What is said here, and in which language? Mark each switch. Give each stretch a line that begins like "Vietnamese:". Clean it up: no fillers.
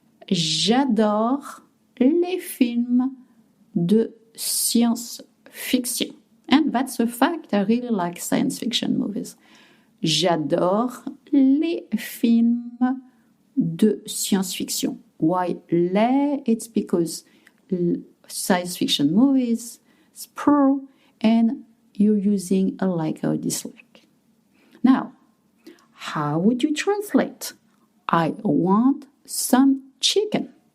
French: J'adore les films de science-fiction.
English: And that's a fact. I really like science fiction movies.
French: J'adore les films de science-fiction.
English: Why les? It's because science fiction movies is plural and you're using a like or dislike. Now, how would you translate? I want some chicken.